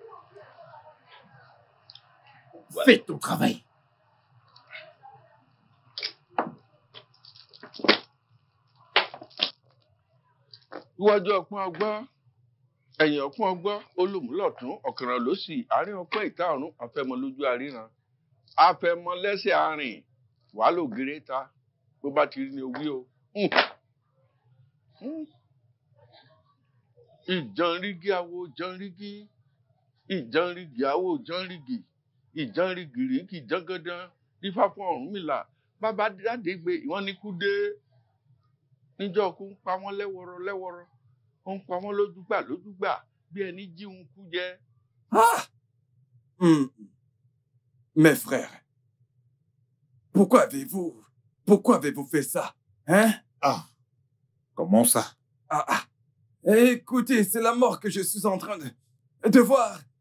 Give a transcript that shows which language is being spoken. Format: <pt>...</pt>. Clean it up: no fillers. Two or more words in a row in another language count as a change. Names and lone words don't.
<fr>Fais ton travail.</fr> <yo>Iwájú ọpọ́n ọgbọ́n, ẹ̀yìn ọpọ́n ọgbọ́n, olùmúlọ̀tún, ọ̀kànràn lósì, àárín ọpọ́n ìta ọ̀run, afẹ́mọ lójú àríran. Afẹ́mọ lẹ́sẹ̀ àárín, wàá lò gèrè ta, bó bá ti rí ni owí o. Ìjànrígì awo jànrígì, ìjànrígì awo jànrígì, ìjànrígì rígì jàngàdán, dífá fún Ọ̀rúnmìlà, bàbá Dádégbé ìwọ́n ní kú dé. Níjọ́ kú ń pa wọ́n lẹ́wọ̀rọ̀ lẹ́wọ̀rọ̀, ó ń pa wọ́n lójúgbà bí ẹni jí ń kú jẹ.</yo> <fr>Mes frères, pourquoi avez-vous fait ça? Hein? Ah, comment ça? Écoutez, c'est la mort que je suis en train de voir.</fr>